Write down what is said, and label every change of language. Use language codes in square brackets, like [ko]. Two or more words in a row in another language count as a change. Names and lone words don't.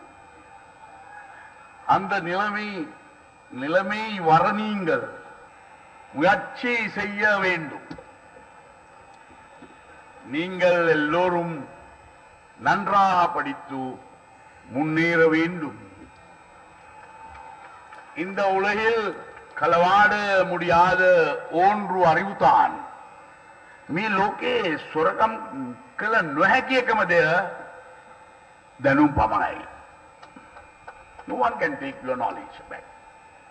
[ta] அந்த நிலைமை வர நீங்கள் முயற்சி செய்ய வேண்டும். நீங்கள் எல்லோரும் நன்றாக படித்து முன்னேற வேண்டும். இந்த உலகில் களவாட முடியாத ஒன்று அறிவுதான். [si] මේ ලෝකේ සොරකම් කළ නොහැකි එකම දෙය දැනුම් පමණයි. [en] No one can take your knowledge back.